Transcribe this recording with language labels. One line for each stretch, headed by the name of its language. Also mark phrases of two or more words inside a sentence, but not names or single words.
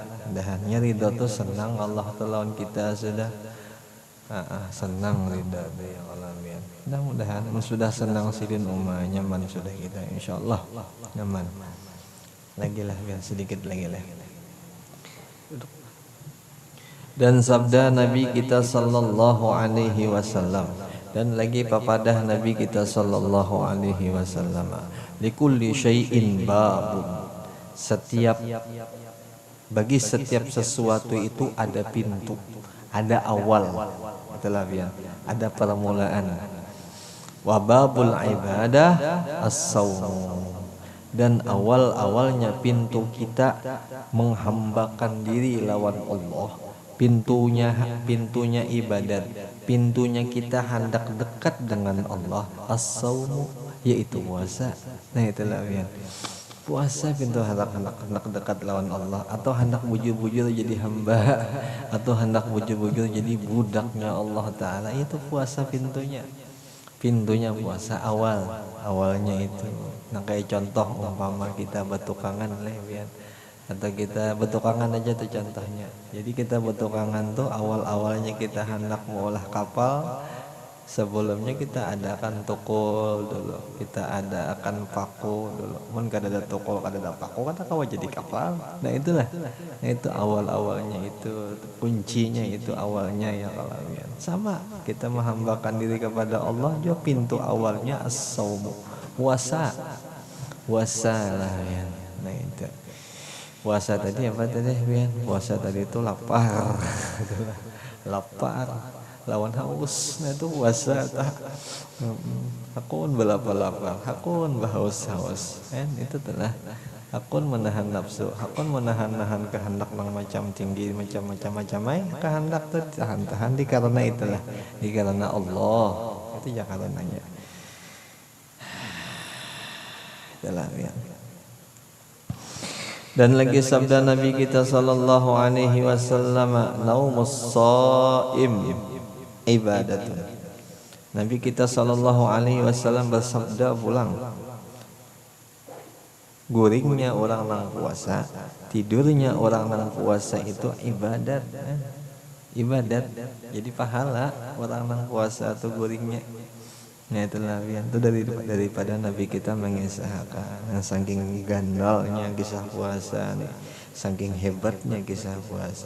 Banjar: Mudahannya ridho tuh senang Allah Ta'ala kita sudah senang ridho ya Allah. Mudah-mudahan sudah senang sidin nyaman sudah kita insyaallah nyaman. Lagi lah biar sedikit lagi lah. Dan sabda Nabi kita
Arabic: صلى الله عليه وسلم,
Banjar: dan lagi papadah Nabi kita
Arabic: صلى الله عليه وسلم, لكل شيء باب,
Banjar: bagi setiap sesuatu itu ada pintu, ada awal, itulah biar ada permulaan.
Arabic: وباب العبادة الصوم,
Banjar: dan awalnya pintu kita menghambakan diri lawan Allah, pintunya ibadat, pintunya kita hendak dekat dengan Allah, as-saumu, yaitu puasa. Nah itulah ya, puasa pintu hendak dekat lawan Allah, atau hendak bujur-bujur jadi hamba, atau hendak bujur-bujur jadi budaknya Allah Ta'ala. Itu puasa pintunya puasa awalnya itu. Nah kayak contoh umpama kita betukangan lah ya, atau kita betukangan aja tuh contohnya. Jadi kita betukangan tuh awalnya kita hendak mengolah kapal, sebelumnya kita adakan tukul dulu, kita adakan paku dulu. Mun kada ada tukul, kada ada paku, kata kawa jadi kapal. Nah itulah, nah itu awalnya itu kuncinya, itu awalnya ya kalau ya. Sama kita menghambakan diri kepada Allah, jo pintu awalnya as-saumu, puasa lah ya. Nah itu puasa tadi apa tadi Bian? Puasa tadi itu lapar, lapar lawan haus. Nah itu puasa tak. Hakun lapar, hakun haus kan itu telah. Hakun menahan nafsu, hakun menahan kehendak yang macam tinggi, macam-macam kehendak tuh tahan karena itulah, karena Allah itu ya karenanya. Itulah ya. Dan lagi sabda Nabi kita
Arabic: صلى الله عليه وسلم, نوم الصائم عبادة.
Banjar: Nabi kita
Arabic: صلى الله عليه وسلم
Banjar: bersabda pulang, guringnya orang nang puasa, tidurnya orang nang puasa itu ibadat. Ibadat. Jadi pahala orang nang puasa atau guringnya. Nah itulah itu daripada Nabi kita mengisahkan saking gandalnya kisah puasa nih, saking hebatnya kisah puasa.